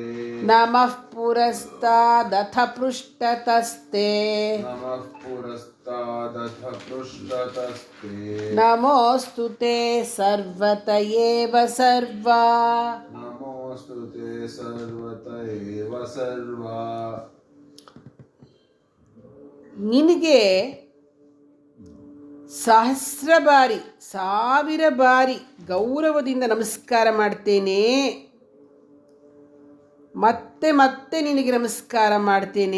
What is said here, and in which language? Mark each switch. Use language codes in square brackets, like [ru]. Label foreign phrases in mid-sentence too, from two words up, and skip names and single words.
[sa] ನಮಃ ಪುರಸ್ತಾದಥ ಪೃಷ್ಠತಸ್ತೆ ನಮಃ ಪುರಸ್ತಾದಥ ಪೃಷ್ಠತಸ್ತೆ ನಮೋಸ್ತು ತೇ ಸರ್ವತ ಏವ ಸರ್ವಾ ನಮೋಸ್ತು ತೇ ಸರ್ವತ ಏವ ಸರ್ವಾ [kn] ನಿನಗೆ ಸಹಸ್ರ ಬಾರಿ 1000 ಬಾರಿ ಗೌರವದಿಂದ ನಮಸ್ಕಾರ ಮಾಡ್ತೇನೆ. ಮತ್ತೆ ಮತ್ತೆ ನಿನಗೆ ನಮಸ್ಕಾರ ಮಾಡ್ತೇನೆ.